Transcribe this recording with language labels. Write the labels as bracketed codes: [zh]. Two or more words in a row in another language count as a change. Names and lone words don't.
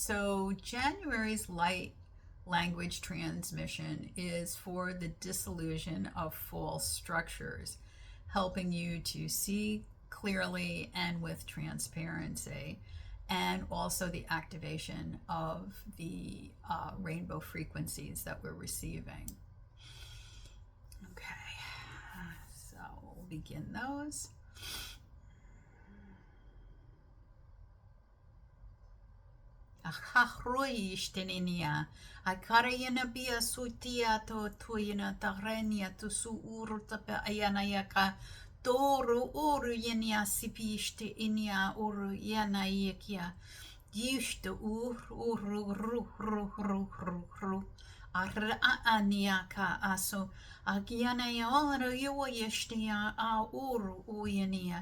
[en] So January's light language transmission is for the dissolution of false structures, helping you to see clearly and with transparency, and also the activation of the rainbow frequencies that we're receiving. Okay, so we'll begin those. Ahahroi ishteninia, akarayana bia sutia to tuyana tarenia to su urutape ayanayaka. Toru oru yenia sipiste inia oru yana yekia. Yishte ru. Arra aniaka aso. Agiana ya oru yo yeshtia a oru uyania.